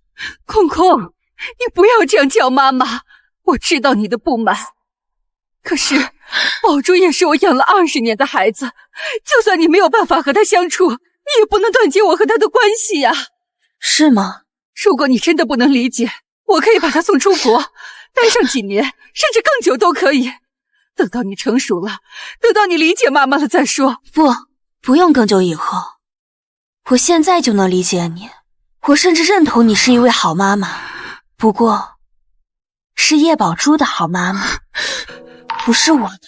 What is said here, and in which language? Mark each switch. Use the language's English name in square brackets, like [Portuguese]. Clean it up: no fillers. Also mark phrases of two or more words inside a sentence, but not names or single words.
[Chinese] 空空，你不要這樣叫媽媽，我知道你的不滿。可是寶珠也是我養了20年的孩子，就算你沒有辦法和她相處，你也不能斷絕我和她的關係呀。是嗎？如果你真的不能理解，我可以把她送出國，待上幾年，甚至更久都可以。等到你成熟了，等到你理解媽媽了再說。不用更久以後，我現在就能理解你，我甚至認同你是一位好媽媽，不過是葉寶珠的好媽媽，不是我的。